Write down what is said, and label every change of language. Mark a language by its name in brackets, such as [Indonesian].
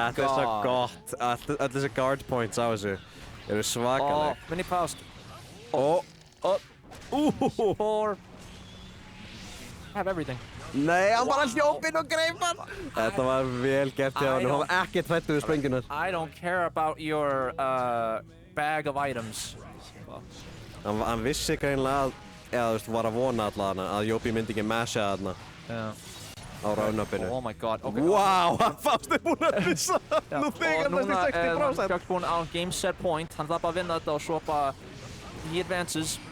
[Icelandic] Þetta er svo gott. Öll þessi guard points á þessu eru svakaleg. Mini Faust. 4. [English] Have everything. [Icelandic] Nei, hann bara hljóp inn og greip hann. Þetta var vel gert hjá hann. Hann var ekkert hræddur við sprengjurnar. [English] I don't care about your bag of items. [Icelandic] Hann vissi greinilega að, eða þú veist, var að vona allavega að Jópi myndi ekki masha þarna. á raunappinu. [English] Oh my god, ok. [Icelandic] Wow, Faust búinn að missa nú þegar og næstu 60%. núna er Fjögg búinn á game set point, hann þarf bara að vinna þetta og svo bara [English] he advances.